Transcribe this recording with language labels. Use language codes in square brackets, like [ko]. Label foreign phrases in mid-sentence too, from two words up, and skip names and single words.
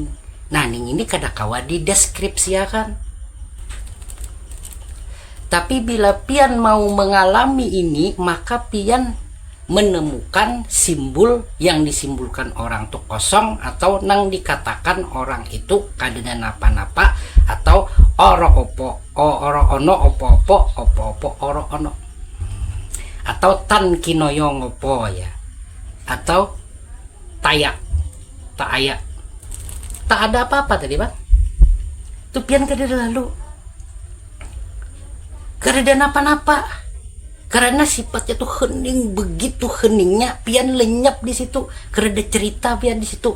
[bjn] Nah hening ini kada kawa dideskripsiakan. Tapi bila pian mau mengalami ini, maka pian menemukan simbol yang disimbolkan orang tuh kosong, atau nang dikatakan orang itu kadena napa-napa, atau [jv] oro opo oro ono opo-opo opo-opo oro ono, [bjn] atau [jv] tan kinoyo ngopo ya, [bjn] atau tayak tak ayak, tak ada apa-apa tadi Bang. Tuh pian kada lalu, kada ada napa-napa. Karena sifatnya tuh hening, begitu heningnya pian lenyap di situ, kereda cerita pian di situ.